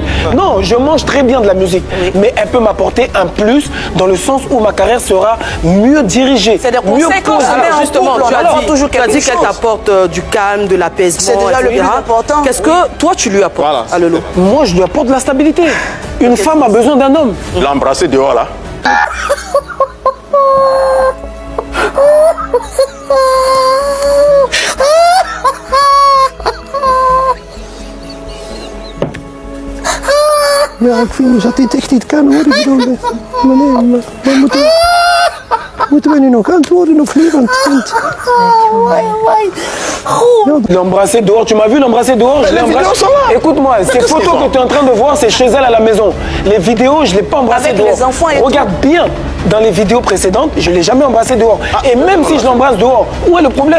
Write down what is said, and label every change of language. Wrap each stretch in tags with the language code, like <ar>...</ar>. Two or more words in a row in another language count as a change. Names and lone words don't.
<fr>Non, je mange très bien de la musique. Mais elle peut m'apporter un plus dans le sens où ma carrière sera mieux dirigée. C'est des conséquences. Justement, tu as dit qu'elle t'apporte du calme, de l'apaisement. C'est déjà le plus important. Qu'est-ce que toi tu lui apportes à Lolo? Moi je lui apporte de la stabilité. Une femme a besoin d'un homme. L'embrasser dehors là.</fr> <nl>Ja, ik vind dat dit echt niet kan hoor. Ik bedoel, meneer, moeten we nu nog antwoorden of niet? Want</nl> <fr>l'embrasser dehors, tu m'as vu l'embrasser dehors? Écoute-moi, ces photos que tu es en train de voir, c'est chez elle à la maison. Les vidéos, je ne l'ai pas embrassé dehors. Les enfants et regarde bien, dans les vidéos précédentes, je ne l'ai jamais embrassé dehors. Et même si je l'embrasse dehors, où est le problème?</fr>